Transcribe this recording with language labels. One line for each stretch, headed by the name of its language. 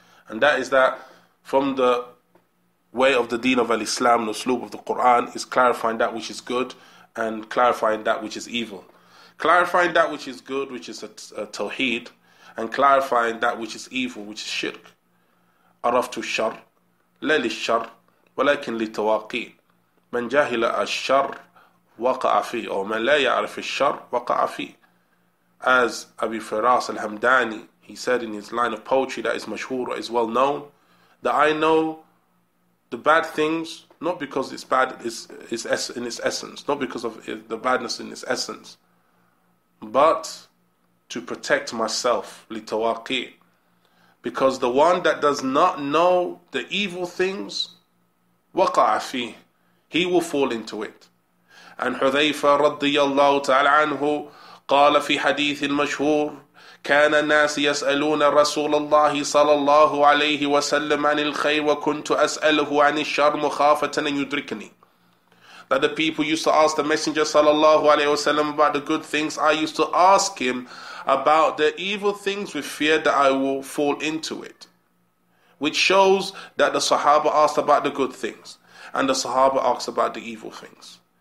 English: And that is that from the way of the deen of al-Islam, the usloob of the Quran, is clarifying that which is good and clarifying that which is evil. Clarifying that which is good, which is a tawheed, and clarifying that which is evil, which is shirk.
Arabic: عرفت الشر لا للشر ولكن لتواقي من جاهل الشر وقع فيه أو من لا يعرف الشر وقع فيه.
English: As Abi Firas al-Hamdani, he said in his line of poetry that is mashhur, is well known, that I know the bad things not because it's bad in its essence, not because of the badness in its essence, but to protect myself, litawaqi. Because the one that does not know the evil things,
Arabic: waqa'a fih,
English: he will fall into it.
Arabic: And Hudhayfa radiyallahu ta'ala anhu قال في حديث مشهور كان الناس يسألون رسول الله صلى الله عليه وسلم عن الخير وكنت أسأله عن الشر مخافة أن يدركني.
English: That the people used to ask the Messenger sallallahu alaihi wasallam about the good things. I used to ask him about the evil things with fear that I will fall into it. Which shows that the Sahaba asked about the good things and the Sahaba asked about the evil things.